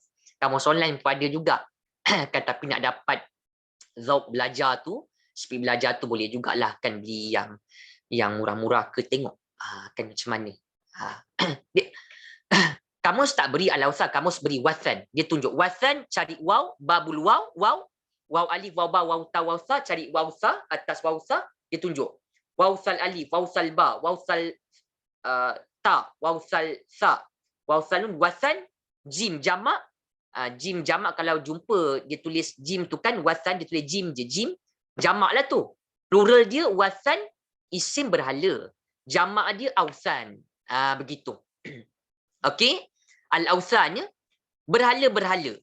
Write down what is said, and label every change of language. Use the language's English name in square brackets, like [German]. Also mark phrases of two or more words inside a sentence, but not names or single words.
[Malay] Kamus online pun ada juga. Kan, tapi nak dapat zauq belajar tu, speed belajar tu, boleh jugalah kan beli yang murah-murah ke, tengok kan macam mana. Kamus tak beri al-awthan, kamus beri wathan. Dia tunjuk wathan, cari waw, babul waw alif, waw ba, waw ta, waw sa, cari waw sa, atas waw sa, dia tunjuk. Waw sal alif, waw sal ba, waw sal ta, waw sal sa, waw sal nun, wathan, jim jamak. Jim jamak, kalau jumpa dia tulis jim tu kan, wathan dia tulis jim je, jim jamak lah tu. Plural dia wathan, isim berhala. Jamak dia awthan. Begitu. Okey, al-awthan ya, berhala-berhala.